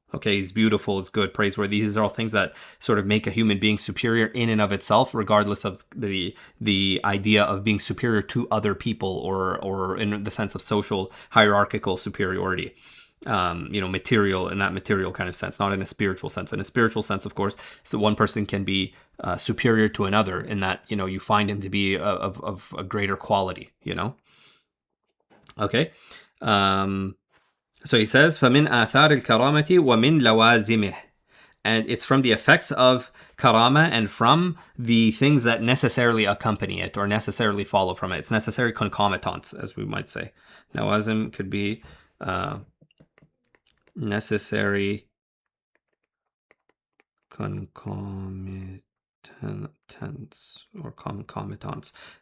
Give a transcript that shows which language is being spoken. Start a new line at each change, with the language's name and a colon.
English: Okay, he's beautiful, he's good, praiseworthy. These are all things that sort of make a human being superior in and of itself, regardless of the idea of being superior to other people or in the sense of social hierarchical superiority. Material, in that material kind of sense, not in a spiritual sense. In a spiritual sense, of course, so one person can be superior to another in that, you find him to be of a greater quality, Okay. So he says,
Arabic: فَمِنْ آثَارِ الْكَرَامَةِ وَمِنْ لَوَازِمِهِ.
English: And it's from the effects of karama and from the things that necessarily accompany it or necessarily follow from it. It's necessary concomitants, as we might say. Lawazim could be necessary concomitants or concomitants.